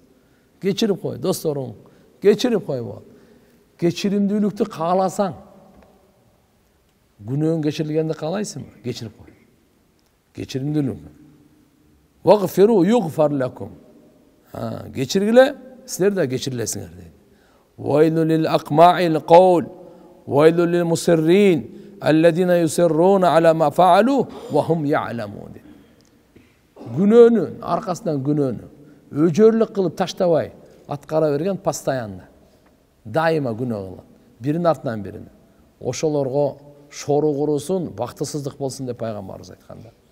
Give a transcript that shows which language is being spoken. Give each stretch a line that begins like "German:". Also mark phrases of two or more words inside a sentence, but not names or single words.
Kyrgyz: Кечирип кой, досторуң. Кечирип кой бол. Кечиримдүүлүктү кааласаң, күнөөң кечирилгенди каалайсыңбы? Кечирип кой. Кечиримдүүлүк.
Arabic: اغفروا يغفر لكم.
Kyrgyz: Кечиргиле, силер да кечирилесиңер дейт.
Arabic: ويل لأقماع القول ويل للمصرين الذين يصرون على ما فعلوا وهم يعلمون.
Kyrgyz: Күнөөнүн аркасынан күнөөнү өжөрлүк кылып таштабай аткара берген постоянно. Дайыма күнөө кылат. Birinin артынан биrini. Ошолорго шору курусун, бактысыздык болсун деп пайгамбарыбыз айтканда.